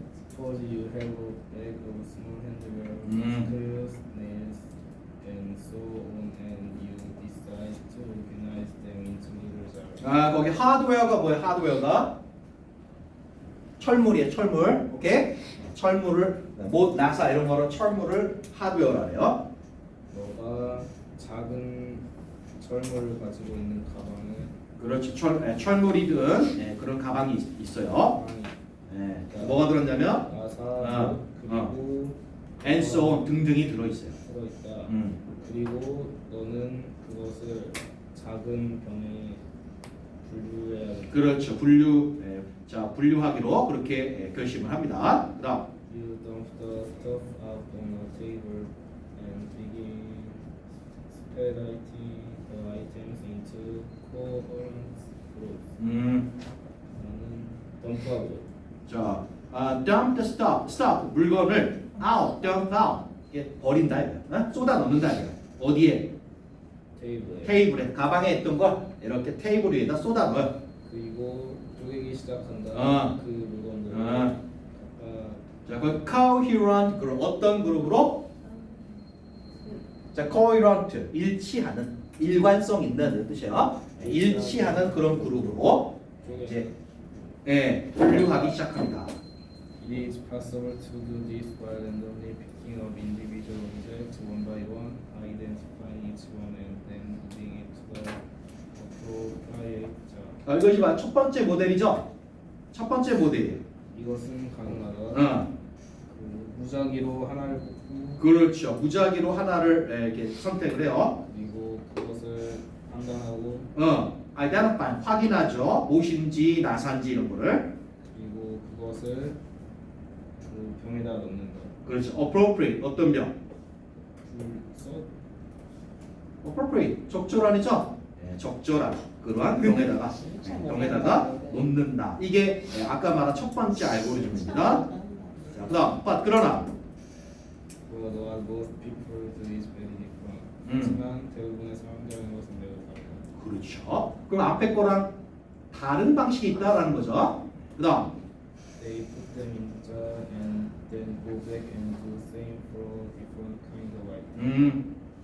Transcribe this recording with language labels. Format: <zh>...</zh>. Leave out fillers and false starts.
<en>Suppose you have a bag of small handwear, screws, nails, and so on, and you decide to organize them into little jars.</en> <ko>거기 하드웨어가 뭐예요? 하드웨어가 철물이에요. 철물. 오케이? 철물을 나사 이런 거로 철물을 하드웨어라래요. 너가 작은 철물을 가지고 있는 가방을 그렇죠. 철물이 든 그런 가방이 있어요. 뭐가 들었냐면 나사 그리고</ko> <en>and so on</en> <ko>등등이 들어있어요. 들어있다. 그리고 너는 그것을 작은 병에 분류해야 돼. 그렇죠. 분류하기로 그렇게 결심을 합니다. 그다음</ko> <en>You dump the stuff out on a table and begin separating the items into coherent groups.</en> <ko>나는 덤프하고 자,</ko> <en>dump the stuff</en> <ko>물건을 out, dump out 이게 버린다 이거야. 쏟아 넣는다 이거야. 어디에? 테이블에. 테이블에 가방에 있던 걸 이렇게 테이블 위에다 쏟아 넣어요. 그리고 쪼개기 시작한다. 아. 그 물건들을 아. 각각 자, 그 coherent 그룹 어떤 그룹으로? 자, coherent 일치하는 일관성 있는 뜻이에요. 일치하는 그런 그룹으로 이제 분류하기 시작합니다.</ko> <en>It is possible to do this by randomly picking up individual objects one by one, identifying each one, and then adding it to the appropriate jar.</en> <ko>이것이 바로 첫 번째 모델이죠. 첫 번째 모델이에요. 이것은 가능하다. 어, 그 무작위로 하나를 뽑고 그렇죠. 무작위로 하나를 이렇게 선택을 해요. 그리고 그것을 판단하고 identify 확인하죠. 무엇인지 나사인지 이런 거를. 그리고 그것을 그 병에다 넣는다. 그렇죠. appropriate 어떤 병? 불써 appropriate 적절한이죠. 적절한 그러한 병에다가 놓는다. 이게 아까 말한 첫 번째 알고리즘입니다. 자, 그다음 그러나</ko> <en>But most people do this very different.</en> <ko>하지만 대부분의 사람들이 하는 것은 매우 다르다. 그렇죠. 그럼 앞에 거랑 다른 방식이 있다라는 거죠. 그다음</ko> <en>They put them in the jar and then go back and do the same for different kind of item.</en>